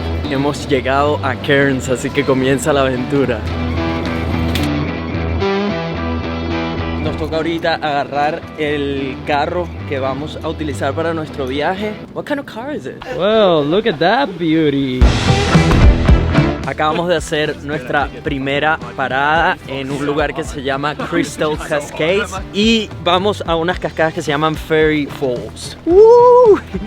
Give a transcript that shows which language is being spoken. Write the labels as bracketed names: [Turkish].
[Spanish] Hemos llegado a Cairns, así que comienza la aventura. Nos toca ahorita agarrar el carro que vamos a utilizar para nuestro viaje. [English] What kind of car is it? Well, look at that beauty. [Spanish] Acabamos de hacer nuestra primera parada en un lugar que se llama Crystal Cascades y vamos a unas cascadas que se llaman Fairy Falls. ¡Woo!